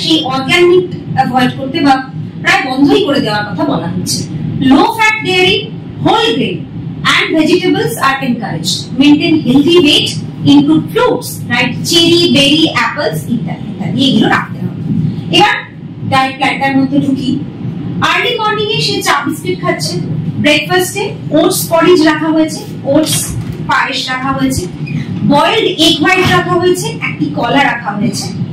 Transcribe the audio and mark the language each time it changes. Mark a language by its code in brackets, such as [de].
[bn] সেই organ meet avoid করতে বা প্রায় বন্ধই করে দেওয়ার কথা বলা হচ্ছে। [en] Low fat dairy, whole grain and vegetables are encouraged. Maintain healthy weight, include fruits, right? Cherry, berry, apples, [bn] ইত্যাদি ইত্যাদি এগুলো রাখতে হবে। এবার ডায়েট প্ল্যানটার মধ্যে ঢুকি। আর্লি মর্নিং এ সে চা বিস্কিট খাচ্ছে, ব্রেকফাস্টে ওটস পরিজ রাখা হয়েছে, ওটস পায়েস রাখা হয়েছে, বয়েলড এগ হোয়াইট রাখা হয়েছে, একটি কলা রাখা হয়েছে।